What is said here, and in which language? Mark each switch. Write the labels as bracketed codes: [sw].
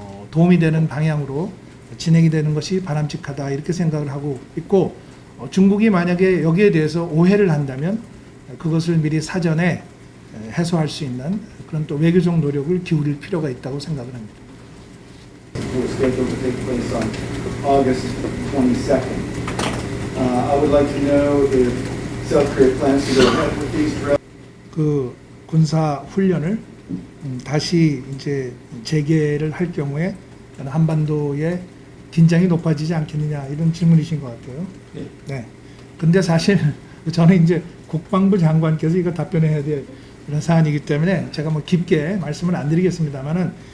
[ko] 도움이 되는 방향으로 진행이 되는 것이 바람직하다 이렇게 생각을 하고 있고 중국이 만약에 여기에 대해서 오해를 한다면 그것을 미리 사전에 해소할 수 있는 그런 또 외교적 노력을 기울일 필요가 있다고 생각을 합니다. [en] Was scheduled to take place on August 22nd. I would like to know if South Korea plans to go ahead with these drills. [ko] 그 군사 훈련을 다시 이제 재개를 할 경우에 한반도의 긴장이 높아지지 않겠느냐 이런 질문이신 것 같아요. 네. 네. 근데 사실 저는 이제 국방부 장관께서 이거 답변해야 될 이런 사안이기 때문에 제가 뭐 깊게 말씀을 안 드리겠습니다만은